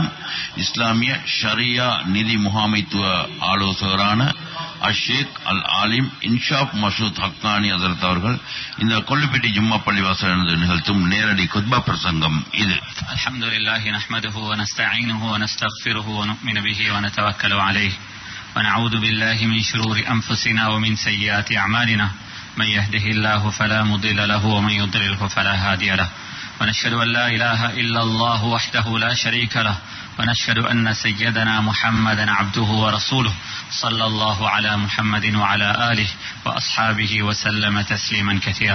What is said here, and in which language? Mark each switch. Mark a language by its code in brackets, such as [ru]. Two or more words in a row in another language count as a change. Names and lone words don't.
[ta] இஸ்லாமிய ஷரியா நிதி முகாமைத்துவ ஆலோசகரான ஷேக் அல் ஆலிம் இன்சாப் மஷூத் ஹக்கானி ஹசரத் அவர்கள் இந்த கொள்ளுப்பட்டி ஜும்மா பள்ளிவாசல் நிகழ்த்தும் நேரடி குத்பா பிரசங்கம் இது. [ar] الحمد لله نحمده ونستعينه ونستغفره ونؤمن به ونتوكل عليه ونعوذ بالله من شرور أنفسنا ومن سيئات أعمالنا من يهده الله فلا مضل له ومن يضلله فلا هادي له ونشهد أن لا إله إلا الله وحده لا شريك له ونشهد أن سيدنا محمدا عبده ورسوله صلى الله على محمد وعلى آله وأصحابه وسلم تسليما كثيرا.